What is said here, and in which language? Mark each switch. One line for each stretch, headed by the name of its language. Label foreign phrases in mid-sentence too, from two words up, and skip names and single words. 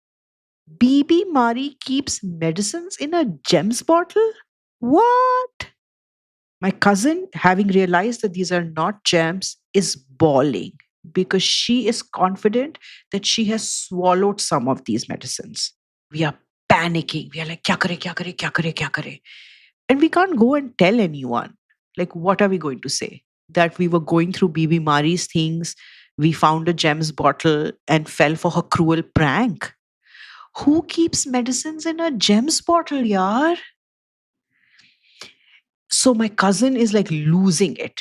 English: BB Mari keeps medicines in a gems bottle? What? My cousin, having realized that these are not gems, is bawling because she is confident that she has swallowed some of these medicines. We are panicking. We are like,
Hindi: क्या करें, क्या करें, क्या करें, क्या करें?
English: And we can't go and tell anyone. Like, what are we going to say? That we were going through Bibi Mari's things, we found a gems bottle and fell for her cruel prank. Who keeps medicines in a gems bottle, yaar? So my cousin is like losing it.